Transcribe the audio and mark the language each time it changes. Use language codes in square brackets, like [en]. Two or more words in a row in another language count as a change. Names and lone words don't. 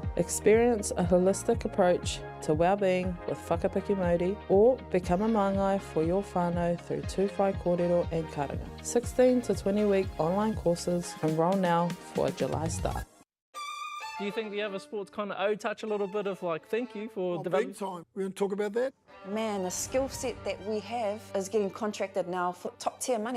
[en] Experience a holistic approach to well-being with [mi] whakapiki Māori, [en] or become a māngai for your whānau through [mi] tūwhai kōrero [en] and karanga. 16 to 20 week online courses. Enroll now for a July start. Do you think the other sports kind of touch a little bit of like thank you for Big time. We're going to talk about that. Man, the skill set that we have is getting contracted now for top tier money.